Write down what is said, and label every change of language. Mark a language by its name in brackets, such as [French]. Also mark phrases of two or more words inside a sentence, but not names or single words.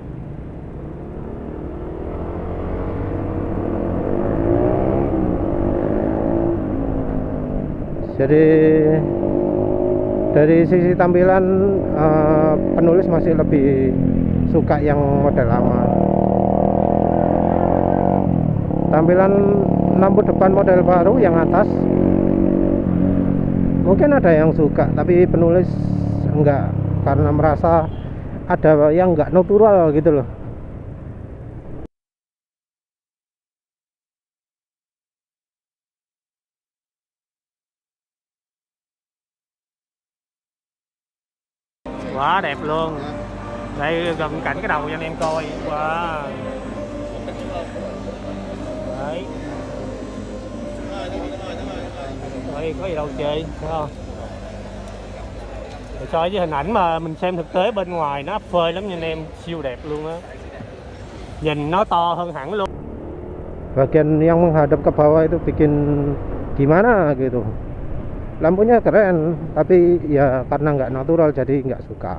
[Indonesian] Jadi dari sisi tampilan penulis masih lebih suka yang model lama. Tampilan lampu depan model baru yang atas mungkin ada yang suka, tapi penulis enggak, karena merasa ada yang enggak natural gitu loh. [Vietnamese] Quá đẹp luôn. Đây gần cạnh cái đầu cho anh em coi. Wow. Đấy. Đây, có gì đâu chơi, phải không? So với hình ảnh mà mình xem thực tế bên ngoài nó ấp phơi lắm nha anh em, siêu đẹp luôn á. Nhìn nó to hơn hẳn luôn. [Indonesian] Bagian yang menghadap ke bawah itu bikin gimana gitu. Lampunya keren, tapi ya karena nggak natural jadi nggak suka.